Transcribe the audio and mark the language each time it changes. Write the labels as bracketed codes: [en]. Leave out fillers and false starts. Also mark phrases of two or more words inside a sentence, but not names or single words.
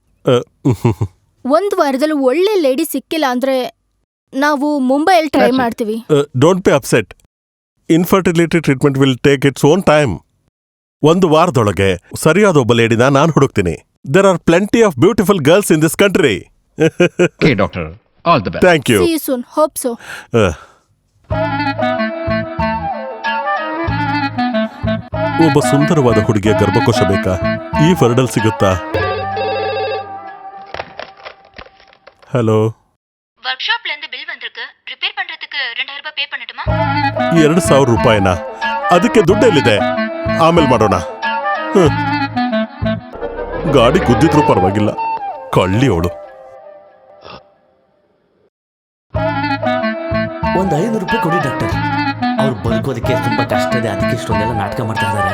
[kn] 1 ವಾರದಲ್ಲಿ ಒಳ್ಳೆ ಲೇಡಿ ಸಿಕ್ಕಿಲ್ಲ ಅಂದ್ರೆ ನಾವು ಮುಂಬೈಯಲ್ಲಿ ಟ್ರೈ ಮಾಡ್ತೀವಿ. [en] Don't be upset. Infertility treatment will take its own time. [kn] 1 ವಾರದೊಳಗೆ ಸರಿಯಾದ ಒಬ್ಬ ಲೇಡಿನ ನಾನು ಹುಡುಕ್ತೀನಿ. [en] There are plenty of beautiful girls in this country. Okay, doctor. All the best. Thank you. See you soon. Hope so. [kn] ಒಬ್ಬ ಸುಂದರವಾದ ಹುಡುಗಿಯ ಗರ್ಭಕೋಶ ಬೇಕಾ? ಈ ವರ್ಡಲ್ ಸಿಗುತ್ತಾ? [ta] ஹலோ, ஒர்க்ஷாப்ல இருந்து பில் வந்திருக்கு. ரிப்பேர் பண்றதுக்கு 2000 ரூபாய் பே பண்ணட்டுமா? [kn] 2000 ರೂಪಾಯಿನಾ? ಅದಕ್ಕೆ ದುಡ್ಡು ಎಲ್ಲಿದೆ? ಆಮೇಲೆ ಮಾಡೋಣ. ಗಾಡಿ ಗುದ್ದಿದ್ರೂ ಪರವಾಗಿಲ್ಲ, ಕಳ್ಳಿ ಅವಳು. ಒಂದು 500 ರೂಪಾಯಿ ಕೊಡಿ ಡಾಕ್ಟರ್. ಅವ್ರು ಬದುಕೋದಕ್ಕೆ ತುಂಬಾ ಕಷ್ಟ ಇದೆ, ಅದಕ್ಕೆ ಇಷ್ಟೊಂದೆಲ್ಲ ನಾಟಕ ಮಾಡ್ತಾ ಇದ್ದಾರೆ.